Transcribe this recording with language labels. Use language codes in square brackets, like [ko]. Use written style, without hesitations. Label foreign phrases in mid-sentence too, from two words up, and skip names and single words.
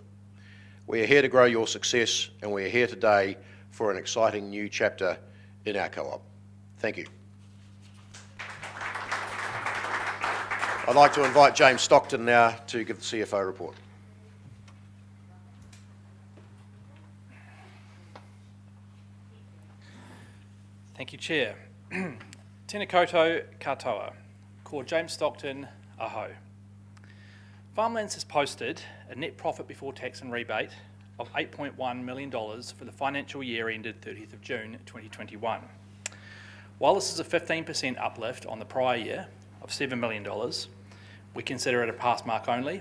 [en] We are here to grow your success, and we are here today for an exciting new chapter in our co-op. Thank you. I'd like to invite James Stockton now to give the CFO report. Thank you, Chair. [mi] Tēnā koutou katoa, ko James Stockton, aho. [en] Farmlands has posted a net profit before tax and rebate of $8.1 million for the financial year ended 30th of June 2021. While this is a 15% uplift on the prior year of $7 million, we consider it a pass mark only.